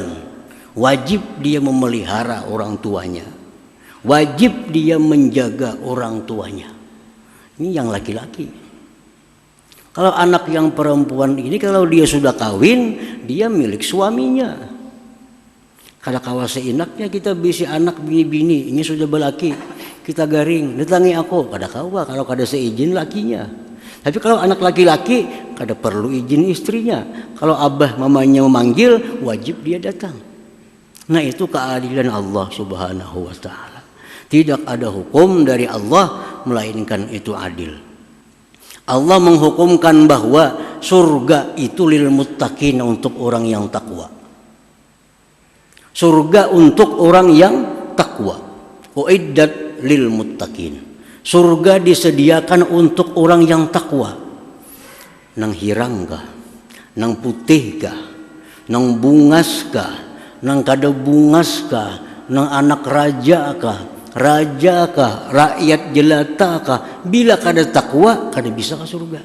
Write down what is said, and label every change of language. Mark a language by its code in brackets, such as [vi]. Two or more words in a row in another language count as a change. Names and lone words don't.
[id] Wajib dia memelihara orang tuanya. Wajib dia menjaga orang tuanya. Ini yang laki-laki. Kalau anak yang perempuan ini, kalau dia sudah kawin, dia milik suaminya. [bjn] Kalau kawas seenaknya kita bisi anak bini-bini, ini sudah belaki, kita garing, datangi aku, kada kawa kalau kada seizin lakinya. [id] Tapi kalau anak laki-laki, [bjn] kada perlu izin istrinya. [id] Kalau abah mamanya memanggil, wajib dia datang. Nah, itu keadilan [ar] الله سبحانه وتعالى. [id] Tidak ada hukum dari Allah melainkan itu adil. Allah menghukumkan bahwa surga itu [ar] للمتقين, [id] untuk orang yang takwa. Surga untuk orang yang takwa. [ar] أعدت للمتقين. [id] Surga disediakan untuk orang yang takwa. [bjn] Nang hirang kah? Nang putih kah? Nang bungas kah? Nang kada bungas kah? Nang anak raja kah? Raja kah, rakyat jelata kah, bila kada takwa kada bisa ke surga.